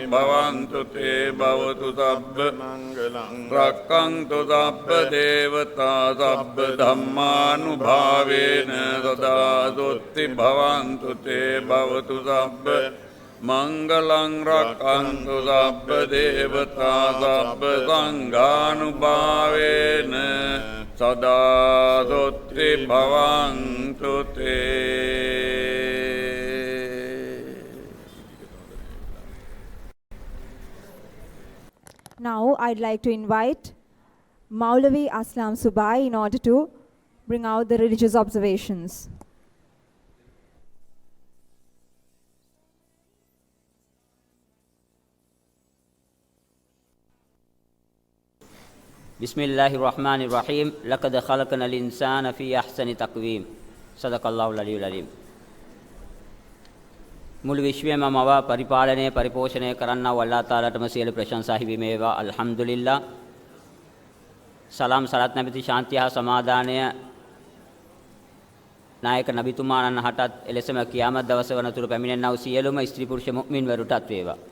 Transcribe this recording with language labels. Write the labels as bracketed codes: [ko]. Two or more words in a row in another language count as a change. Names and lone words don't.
[pi] bhavantu te bhavatu sabba rakkantu sabba devata sabba dhammanubhavena sada dotti bhavantu te bhavatu sabba mangalang rakkantu sabba devata sabba sanghanubhavena sada dotti bhavantu te. [en] Now I'd like to invite Maulavi Aslam Subai in order to bring out the religious observations. [ar] Bismillahirrahmanirrahim. لقد خلقنا الإنسان في أحسن تقويم صدق الله العلي العظيم. [si] මුළු විශ්වයම මව පරිපාලනය පරිපෝෂණය කරන්නා වූ අල්ලාහ් තාලාටම සියලු ප්‍රශංසා හිමි වේවා. අල්හම්දුලිල්ලාහ්. සලාම් සලත් නැමැති ශාන්තිය හා සමාදානය නායක නබිතුමාණන් හටත් එලෙසම කියාමත් දවස වනතුරු පැමිණෙනා වූ සියලුම ස්ත්‍රී පුරුෂ මුමින් වරුටත් වේවා.